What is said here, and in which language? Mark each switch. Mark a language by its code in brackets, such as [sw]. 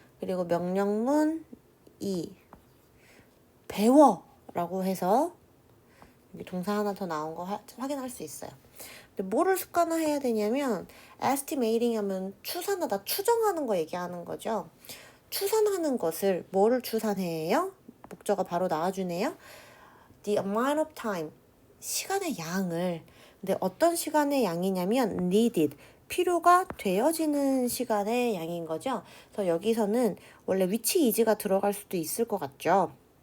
[ko] 그리고 명령문 2 배워 라고 해서 여기 동사 하나 더 나온 거 확인할 수 있어요. 근데 뭐를 습관화해야 되냐면 estimating 하면 추산하다, 추정하는 거 얘기하는 거죠. 추산하는 것을 뭐를 추산해요? 목적어 바로 나와주네요. [en] The amount of time, [ko] 시간의 양을. 근데 어떤 시간의 양이냐면 needed, 필요가 되어지는 시간의 양인 거죠. 그래서 여기서는 원래 which is가 들어갈 수도 있을 것 같죠.